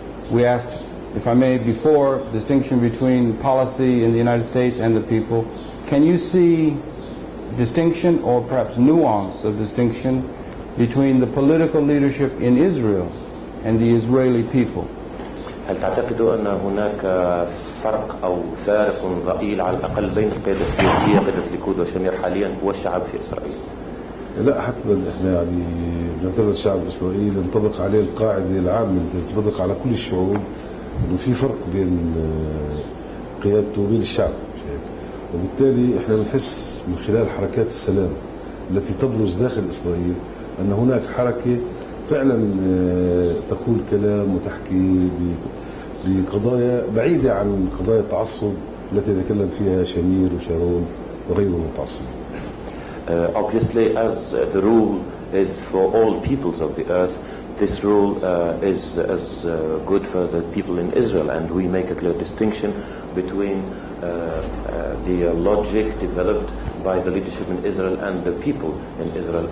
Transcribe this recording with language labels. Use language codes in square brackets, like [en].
[en] We asked, if I may, before, distinction between policy in the United States and the people. Can you see distinction, or perhaps nuance of distinction, between the political leadership in Israel and the Israeli people? [ar] هل تعتقد أن هناك فرق أو فارق ضئيل على الأقل بين القيادة السياسية قيادة ليكود وشمير حاليا والشعب في إسرائيل؟ لا، حتما احنا يعني بنعتبر الشعب الاسرائيلي ينطبق عليه القاعده العامه التي تنطبق على كل الشعوب، انه في فرق بين قيادته وبين الشعب، وبالتالي احنا بنحس من خلال حركات السلام التي تبرز داخل اسرائيل ان هناك حركه فعلا تقول كلام وتحكي بقضايا بعيده عن قضايا التعصب التي يتكلم فيها شمير وشارون وغيرهم من المتعصبين. [en] Obviously, as the rule is for all peoples of the earth, this rule is as good for the people in Israel, and we make a clear distinction between the logic developed by the leadership in Israel and the people in Israel.